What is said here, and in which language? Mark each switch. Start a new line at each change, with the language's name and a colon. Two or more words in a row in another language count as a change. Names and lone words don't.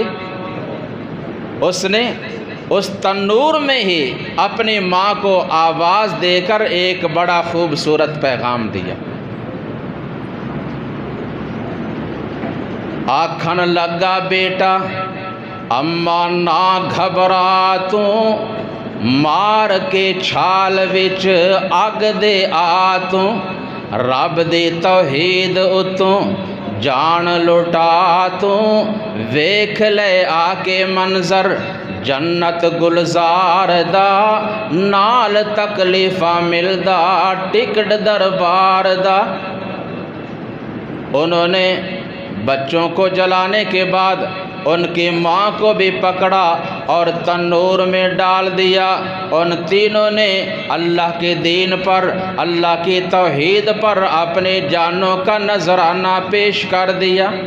Urdu: اس نے اس تنور میں ہی اپنی ماں کو آواز دے کر ایک بڑا خوبصورت پیغام دیا۔
Punjabi: آکھن لگا بیٹا اما نہ گھبرا توں، مار کے چھال وچ اگ دے آ توں، رب دی توحید اتوں جان لٹا توں، ویکھ لے آ کے منظر جنت گلزار دا، نال تکلیفاں ملدا ٹکٹ دربار دا۔
Urdu: انہوں نے بچوں کو جلانے کے بعد ان کی ماں کو بھی پکڑا اور تنور میں ڈال دیا۔ ان تینوں نے اللہ کے دین پر، اللہ کی توحید پر اپنی جانوں کا نذرانہ پیش کر دیا۔